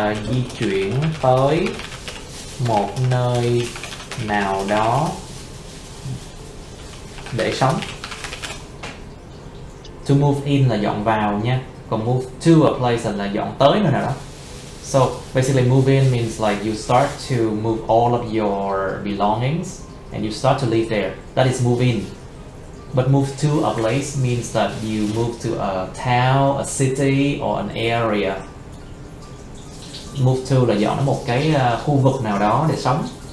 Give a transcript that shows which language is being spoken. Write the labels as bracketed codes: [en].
[vi] Di chuyển tới một nơi nào đó để sống. To move in là dọn vào nha, còn [en] move to a place [vi] là dọn tới nơi nào đó. [en] So basically move in means like you start to move all of your belongings and you start to live there. That is move in. But move to a place means that you move to a town, a city or an area. [vi] Move to là dọn đến một cái khu vực nào đó để sống.